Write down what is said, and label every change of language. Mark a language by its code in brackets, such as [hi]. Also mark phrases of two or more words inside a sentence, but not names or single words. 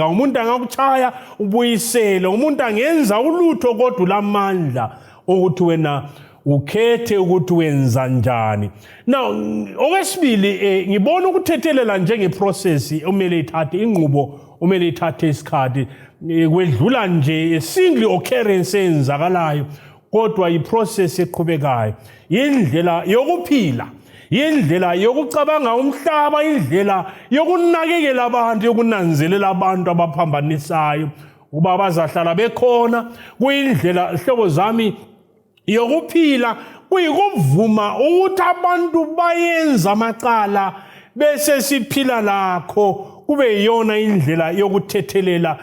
[nd] Umuntu angakuchaya ubuyisele. Umuntu angenza ulutho kodwa ulamandla ukuthi wena ukhethe ukuthi wenza njani. Now okwesibili ngibona ukuthethelela njengeprocess umele ithathe inqubo umele ithathe isikhathi kwedlula nje [en] single occurrence [nd] enzakalayo kodwa iprocess eqhubekayo. Indlela yokuphila, indlela yokucabanga umhlaba, indlela yokunakekela abantu, yokunanzelela abantu abaphambanisayo uba bazahlala bekhona. Kuyindlela hlobo zami yokuphila kuyikuvuma ukuthi abantu bayenza amacala bese siphila lakho kube yiyona indlela yokuthethelela.